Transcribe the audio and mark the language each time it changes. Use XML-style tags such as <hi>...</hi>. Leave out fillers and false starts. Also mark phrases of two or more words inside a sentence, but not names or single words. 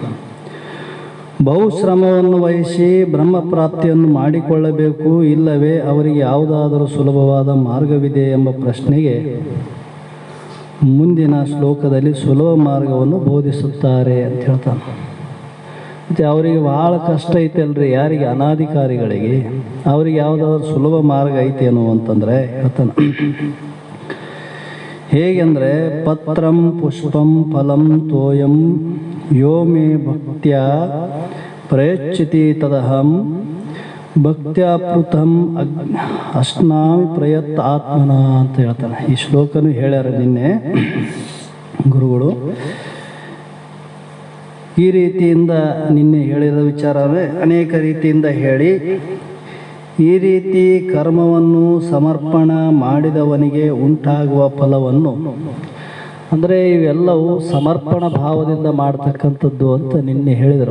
<kn>ಬಹುಶ್ರಮವನ್ನು ವಹಿಸಿ ಬ್ರಹ್ಮ ಪ್ರಾಪ್ತಿಯನ್ನು ಮಾಡಿಕೊಳ್ಳಬೇಕು, ಇಲ್ಲವೇ ಅವರಿಗೆ ಯಾವುದಾದರೂ ಸುಲಭವಾದ ಮಾರ್ಗವಿದೆ ಎಂಬ ಪ್ರಶ್ನೆಗೆ ಮುಂದಿನ ಶ್ಲೋಕದಲ್ಲಿ ಸುಲಭ ಮಾರ್ಗವನ್ನು ಬೋಧಿಸುತ್ತಾರೆ ಅಂತ ಹೇಳ್ತಾನೆ. ಮತ್ತು ಅವರಿಗೆ ಭಾಳ ಕಷ್ಟ ಐತೆ ಅಲ್ರಿ, ಯಾರಿಗೆ? ಅನಾಧಿಕಾರಿಗಳಿಗೆ. ಅವ್ರಿಗೆ ಯಾವುದಾದ್ರು ಸುಲಭ ಮಾರ್ಗ ಐತೇನು ಅಂತಂದರೆ ಹೇಳ್ತಾನೆ. ಹೇಗೆಂದರೆ,</kn> <sa>ಪತ್ರಂ ಪುಷ್ಪಂ ಫಲಂ ತೋಯಂ ಯೋ ಮೇ ಭಕ್ತ್ಯ ಪ್ರಯಚ್ಛತಿ ತದಹಂ ಭಕ್ತ್ಯಾಪೃತಂ ಅಶ್ನಾಮಿ ಪ್ರಯತ್ ಆತ್ಮನ</sa> <kn>ಅಂತ ಹೇಳ್ತಾನೆ. ಈ ಶ್ಲೋಕನೂ ಹೇಳ್ಯಾರ ನಿನ್ನೆ ಗುರುಗಳು. ಈ ರೀತಿಯಿಂದ ನಿನ್ನೆ ಹೇಳಿದ ವಿಚಾರವೇ ಅನೇಕ ರೀತಿಯಿಂದ ಹೇಳಿ, ಈ ರೀತಿ ಕರ್ಮವನ್ನು ಸಮರ್ಪಣ ಮಾಡಿದವನಿಗೆ ಉಂಟಾಗುವ ಫಲವನ್ನು, ಅಂದರೆ ಇವೆಲ್ಲವೂ ಸಮರ್ಪಣ ಭಾವದಿಂದ ಮಾಡ್ತಕ್ಕಂಥದ್ದು ಅಂತ ನಿನ್ನೆ ಹೇಳಿದರು.</kn>